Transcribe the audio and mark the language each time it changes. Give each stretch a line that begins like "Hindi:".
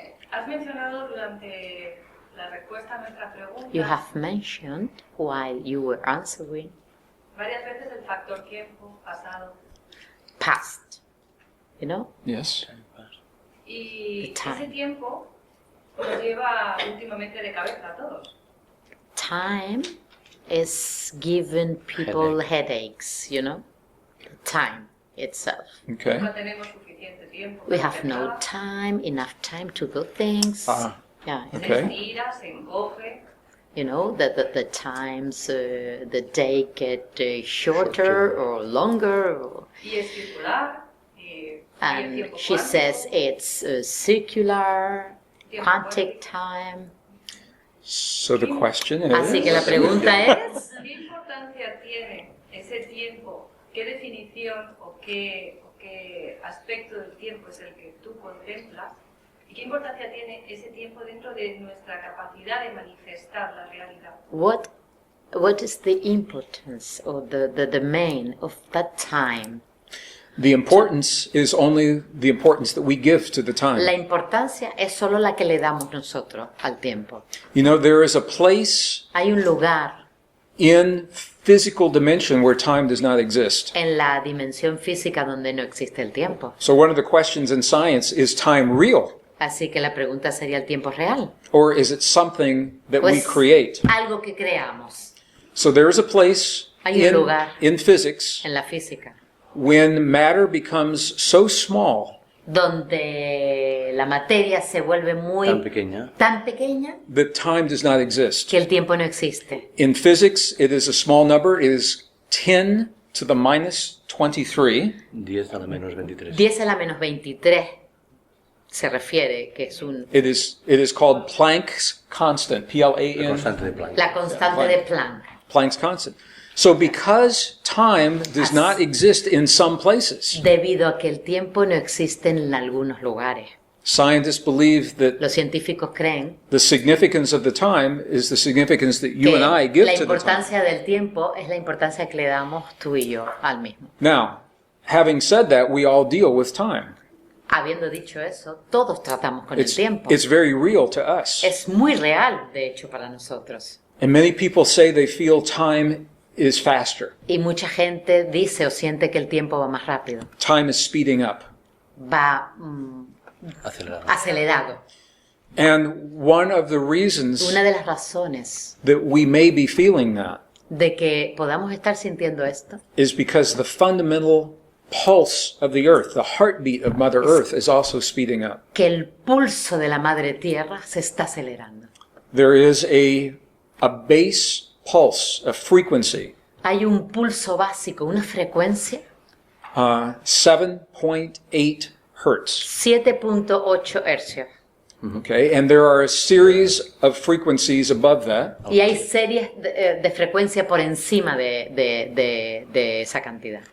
Spanish: Has mencionado durante la respuesta a nuestra pregunta.
English: You have mentioned while you were answering.
Spanish: Varias veces el factor tiempo, pasado.
English: Past. You know? Yes.
Spanish: Y ese tiempo nos lleva últimamente de cabeza a todos.
English: Time is giving people headaches, you know? Time itself. Okay.
Spanish: No tenemos suficiente tiempo.
English: We have no time, enough time to do things. Yeah. Okay.
Spanish: Se estira, se encoge.
English: You know, the times, the day get shorter or longer.
Spanish: Y es circular.
English: And she says it's circular, quantic time. So the question is...
Spanish: Así que la pregunta es... ¿Qué importancia tiene ese tiempo? ¿Qué definición o qué aspecto del tiempo es el que tú contemplas? ¿Y qué importancia tiene ese tiempo dentro de nuestra capacidad de manifestar la realidad?
English: What is the importance or the domain of that time? The importance is only the importance that we give to the time.
Spanish: La importancia es solo la que le damos nosotros al tiempo.
English: You know, there is a place
Spanish: Hay un lugar
English: in physical dimension where time does not exist.
Spanish: En la dimensión física donde no existe el tiempo.
English: So one of the questions in science is time real?
Spanish: Así que la pregunta sería, ¿el tiempo es real?
English: Or is it something that we
Spanish: Pues
English: create?
Spanish: algo que creamos.
English: So there is a place
Spanish: Hay un lugar
English: in physics
Spanish: en la física
English: when matter becomes so small
Spanish: donde la materia se vuelve muy tan pequeña
English: that time does not exist.
Spanish: que el tiempo no existe.
English: In physics, it is a small number. It is 10 to the minus 23.
Spanish: 10 a la menos 23. 10 a la menos 23 se refiere que es
English: It is called Planck's constant. P-L-A-N.
Spanish: la constante de Planck.
English: Planck's constant. So because time does not exist in some places,
Spanish: Debido a que el tiempo no existe en algunos lugares.
English: scientists believe that
Spanish: Los científicos creen
English: the significance of the time is the significance that you
Spanish: que
English: and I give
Spanish: la
English: to the time.
Spanish: importancia del tiempo es la importancia que le damos tú y yo al mismo.
English: Now, having said that, we all deal with time.
Spanish: Habiendo dicho eso, todos tratamos con el tiempo.
English: It's very real to us.
Spanish: Es muy real, de hecho, para nosotros.
English: And many people say they feel time is faster.
Spanish: Y mucha gente dice o siente que el tiempo va más rápido.
English: Time is speeding up.
Spanish: Va acelerado.
English: And one of the reasons
Spanish: Una de las razones
English: that we may be feeling that
Spanish: de que podamos estar sintiendo esto
English: is because the fundamental pulse of the earth, the heartbeat of Mother Earth, is also speeding up.
Spanish: que el pulso de la Madre Tierra se está acelerando.
English: There is a base pulse, a frequency,
Spanish: Hay un pulso básico, una frecuencia
English: 7.8 hertz.
Spanish: 7.8 hercios.
English: Okay, and there are a series of frequencies above that.
Spanish: Y hay series de frecuencia por encima de esa cantidad.